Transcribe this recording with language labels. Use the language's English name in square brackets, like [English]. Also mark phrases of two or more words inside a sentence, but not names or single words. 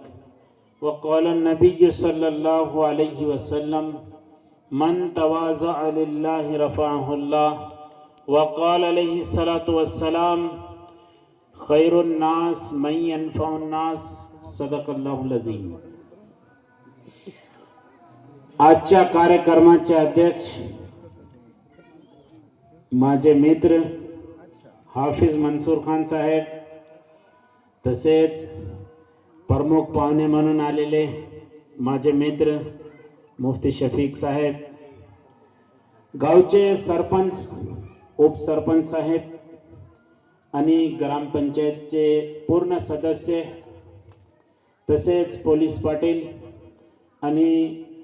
[Arabic] وقال النبي صلى الله عليه وسلم من تواضع لله رفعه الله. وقال عليه الصلاة والسلام خير الناس من ينفع الناس. صدق الله العظيم. [Marathi] आजच्या कार्यक्रमाचे अध्यक्ष माझे मित्र हाफिज मंसूर खान साहेब, तसेच प्रमुख पाहुणे म्हणून आलेले माझे मित्र मुफ्ती शफीक साहेब, गावचे सरपंच, उपसरपंच साहेब आणि ग्रामपंचायतचे पूर्ण सदस्य, तसेच पोलीस पाटील आणि